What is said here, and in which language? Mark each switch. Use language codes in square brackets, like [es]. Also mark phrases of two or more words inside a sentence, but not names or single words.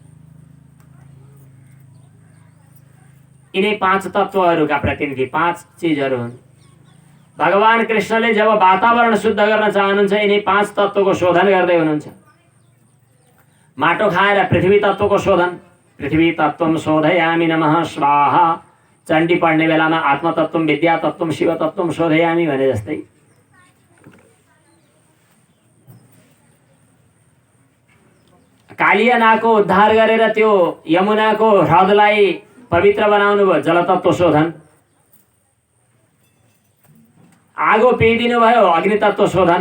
[ne] यिनै 5 तत्त्वहरूका प्रतिनिधि 5 चिजहरू हुन्। भगवान कृष्णले जब वातावरण शुद्ध गर्न चाहनुहुन्छ यिनै 5 तत्त्वको शोधन गर्दै हुनुहुन्छ। माटो खाएर पृथ्वी तत्त्वको शोधन, [sa] पृथ्वी तत्त्वम शोधयामि नमः स्वाहा। [ne] चण्डी पढ्ने बेलामा [sa] आत्मतत्त्वम, विद्या तत्त्वम, शिव तत्त्वम शोधयामि [ne] भने जस्तै कालिया नागको उद्धार गरेर त्यो यमुनाको ह्रदलाई पवित्र बनाउनु भयो, जलतत्त्व शोधन। आगो पिइदिनु भयो, अग्नि तत्त्व शोधन।